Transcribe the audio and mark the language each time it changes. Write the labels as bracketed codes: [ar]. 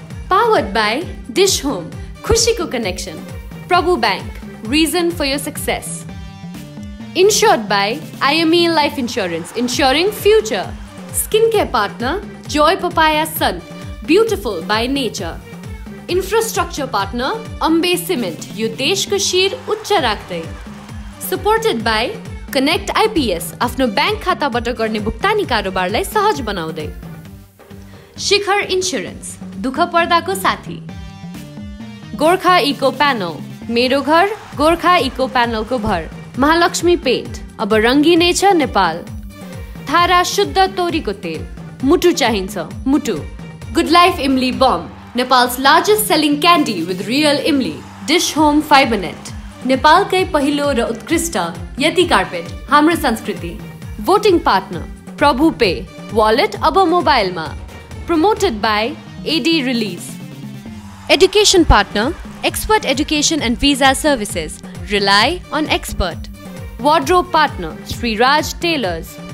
[en] Powered by Dish Home, Khushi Ko Connection. Prabhu Bank, reason for your success. Insured by IME Life Insurance, ensuring future. Skincare partner, Joy Papaya Sun, beautiful by nature. Infrastructure partner, [ne] Ambe Cement, यो देशको शिर उच्च राख्दै. [en] Supported by Connect IPS, [ne] आफ्नो bank खाताबाट गर्ने भुक्तानी कारोबारलाई सहज बनाउँदै. शिखर इन्स्योरेन्स, दुख पर्दाको साथी. गोर्खा इको प्यानल, मेरो घर गोर्खा इको प्यानलको भर. महालक्ष्मी पेन्ट, अब रङ्गिनै छ नेपाल. थारा शुद्ध तोरीको तेल, मुटु चाहिन्छ मुटु. [en] Good Life Imli Bomb, Nepal's largest selling candy with real Imli. [ne] Dish Home Fibernet, नेपालकै पहिलो र उत्कृष्ट यति कार्पेट, हाम्रो संस्कृति. [en] Voting partner, Prabhu Pay, wallet [ne] अब मोबाइलमा. [en] Promoted by AD Release. Education partner, Expert Education and Visa Services. Rely on expert. Wardrobe partner, Sri Raj Tailors.